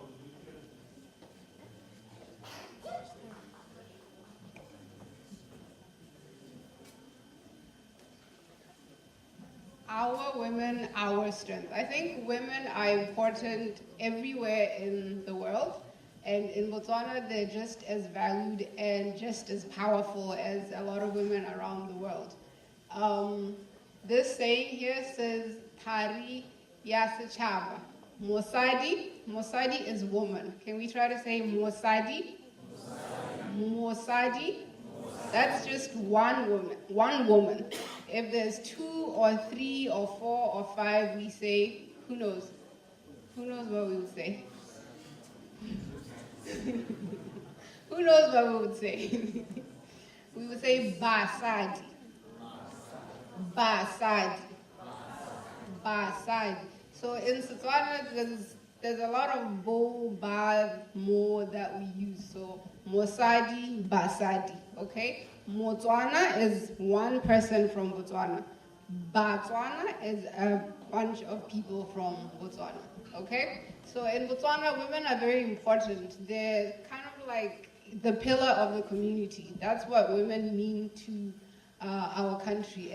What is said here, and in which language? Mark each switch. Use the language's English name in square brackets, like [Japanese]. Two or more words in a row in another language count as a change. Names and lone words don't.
[English] Our women, our strength. I think women are important everywhere in the world. And in Botswana, they're just as valued and just as powerful as a lot of women around the world. This saying here says, Tari Yasachava. Mosadi. Mosadi is woman. Can we try to say Mosadi? Mosadi. That's just one woman. One woman. If there's 2 or 3 or 4 or 5, we say, who knows? Who knows what we would say? Who knows what we would say? We would say Basadi. Basadi. Basadi. So in Setswana, there's a lot of bo, ba, mo that we use. So [Tswana] mosadi, basadi. [English] Okay? Motswana is one person from Botswana. Batswana is a bunch of people from Botswana. Okay? So in Botswana, women are very important. They're kind of like the pillar of the community. That's what women mean to our country.